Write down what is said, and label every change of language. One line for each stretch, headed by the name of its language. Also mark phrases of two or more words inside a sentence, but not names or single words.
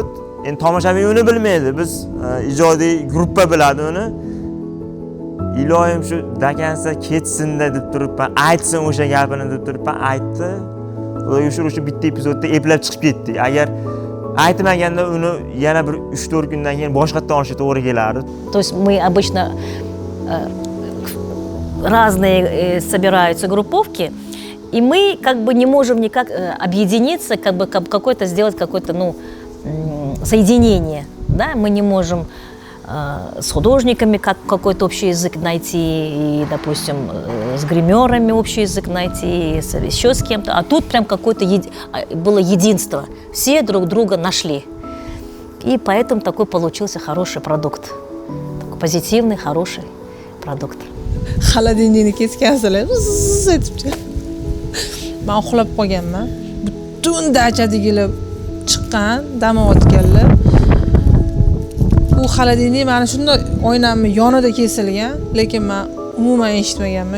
Uzbek: Endi tomoshabin uni bilmaydi. Biz ijodiy gruppa biladi uni. Iloyim shu dakansa ketsin-da deb turibman, aytsin o'sha gapini deb turibman, aytdi. Xudoga shukr, o'sha bitta epizodda eplab chiqib ketdi. Agar aytmaganda uni yana bir 3-4 kundan keyin boshqatdan olishga to'g'ri kelardi.
Russian: То есть мы обычно разные собираются групповки, и мы как бы не можем никак объединиться, как бы какое-то сделать какое-то, ну, соединение, да? Мы не можем с художниками какой-то общий язык найти, и, допустим, с гримерами общий язык найти, еще с кем-то. А тут прям какое-то было единство. Все друг друга нашли. И поэтому такой получился хороший продукт. Такой позитивный, хороший продукт.
Uzbek: Холодильникni kesgansalar, aytibdi. Men uxlab qolganman. Butun dachadagilar chiqqan, dam olayotganlar. Bu холодильник mana shunday oynamni yonida kesilgan, lekin men umuman eshitmaganman.